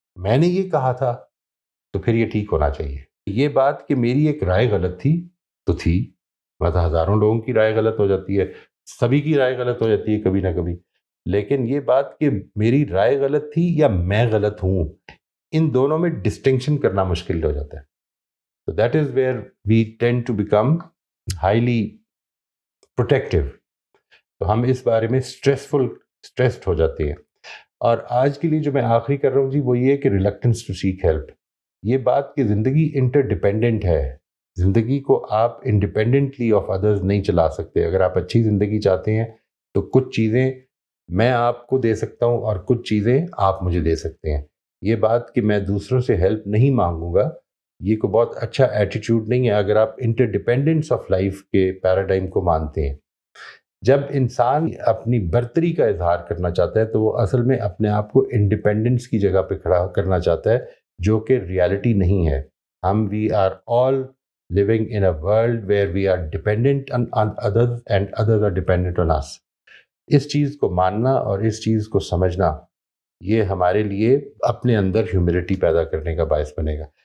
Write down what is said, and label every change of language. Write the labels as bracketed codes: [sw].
[ur] میں نے یہ کہا تھا تو پھر یہ ٹھیک ہونا چاہیے. یہ بات کہ میری ایک رائے غلط تھی تو تھی, مطلب ہزاروں لوگوں کی رائے غلط ہو جاتی ہے, سبھی کی رائے غلط ہو جاتی ہے کبھی نہ کبھی, لیکن یہ بات کہ میری رائے غلط تھی یا میں غلط ہوں, ان دونوں میں ڈسٹنکشن کرنا مشکل ہو جاتا ہے. [en] So that is where we tend to become highly protective. [ur] تو ہم اس بارے میں اسٹریسڈ ہو جاتے ہیں. اور آج کے لیے جو میں آخری کر رہا ہوں جی وہ یہ ہے کہ [en] Reluctance to seek help. [ur] یہ بات کہ زندگی انٹر ڈپینڈنٹ ہے. زندگی کو آپ [en] independently of others [ur] نہیں چلا سکتے. اگر آپ اچھی زندگی چاہتے ہیں تو کچھ چیزیں میں آپ کو دے سکتا ہوں اور کچھ چیزیں آپ مجھے دے سکتے ہیں. یہ بات کہ میں دوسروں سے ہیلپ نہیں مانگوں گا یہ کوئی بہت اچھا ایٹیٹیوڈ نہیں ہے اگر آپ انٹر ڈپینڈنس آف لائف کے پیراڈائم کو مانتے ہیں. جب انسان اپنی برتری کا اظہار کرنا چاہتا ہے تو وہ اصل میں اپنے آپ کو انڈیپینڈنس کی جگہ پہ کھڑا کرنا چاہتا ہے جو کہ ریالٹی نہیں ہے. [en] ہم we are all living in a world where we are dependent on others and others are dependent on us. [ur] اس چیز کو ماننا اور اس چیز کو سمجھنا یہ ہمارے لیے اپنے اندر ہیوملٹی پیدا کرنے کا باعث بنے گا.